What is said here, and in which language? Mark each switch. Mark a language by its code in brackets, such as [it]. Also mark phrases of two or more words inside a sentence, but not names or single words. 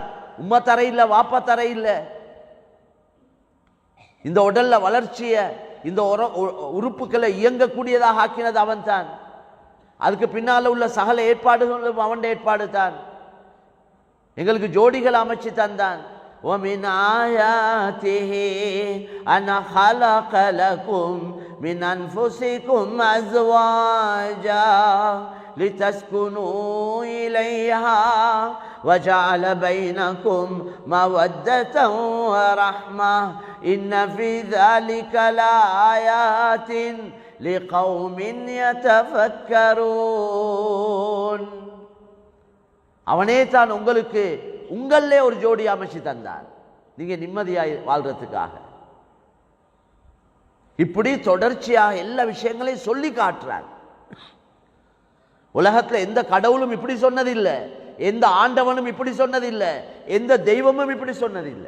[ta] உம்மா தர இல்ல, வாப்பா தர இல்ல. இந்த உடல்ல வளர்ச்சிய, இந்த உறுப்புகளை இயங்கக்கூடியதாக ஆக்கினது அவன் தான். அதுக்கு பின்னால உள்ள சகல ஏற்பாடுகளும் அவன் ஏற்பாடு தான். எங்களுக்கு ஜோடிகள் அமைச்சு தந்தான். [ar] وَمِنْ آيَاتِهِ أَنْ خَلَقَ لَكُمْ مِنْ أَنْفُسِكُمْ أَزْوَاجًا لِتَسْكُنُوا إِلَيْهَا وَجَعَلَ بَيْنَكُمْ مَوَدَّةً وَرَحْمَةً إِنَّ فِي ذَلِكَ لَآيَاتٍ لِقَوْمٍ يَتَفَكَّرُونَ. [ta] அவனே தான் உங்களுக்கு உங்களே ஒரு ஜோடி அமைச்சு தந்தான், நீங்க நிம்மதியாய் வாழ்றதுக்காக. இப்படி தொடர்ச்சியாக எல்லா விஷயங்களையும் சொல்லி காட்டுறார். உலகத்துல எந்த கடவுளும் இப்படி சொன்னதில்லை, எந்த ஆண்டவனும் இப்படி சொன்னதில்லை, எந்த தெய்வமும் இப்படி சொன்னதில்லை.